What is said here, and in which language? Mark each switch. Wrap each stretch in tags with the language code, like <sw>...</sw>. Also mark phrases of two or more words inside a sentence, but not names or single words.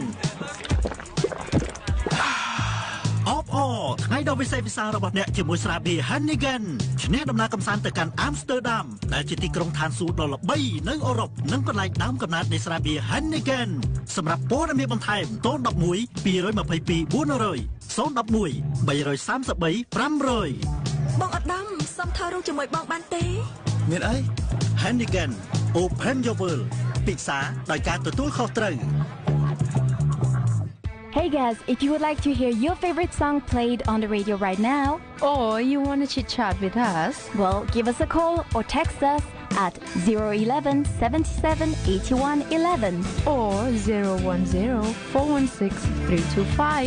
<km>ថ្ងៃដ៏ពិសេសពិសារបស់អ្នកជាមួយស្រាបៀរ Heineken ឈ្នះដំណើរកំសាន្តទៅកាន់ Amsterdam ដែលជាទីក្រុងឋានសួគ៌ដ៏ល្បីនៅអឺរ៉ុបនិងកន្លែងដើមកំណើតនៃស្រាបៀរ Heineken សម្រាប់ព័ត៌មានបន្ថែម011 222 400 011 333 500 បងអត់ដំសុំថតរូបជាមួយបងបានទេ មានអី Heineken Open Your World ពិសាដោយការទទួលខុសត្រូវ</km> <en>Hey guys, if you would like to hear your favorite song played on the radio right now, or you want to chit chat with us, well, give us a call or text us at 011 77 81 11 or 010 416 325.</en>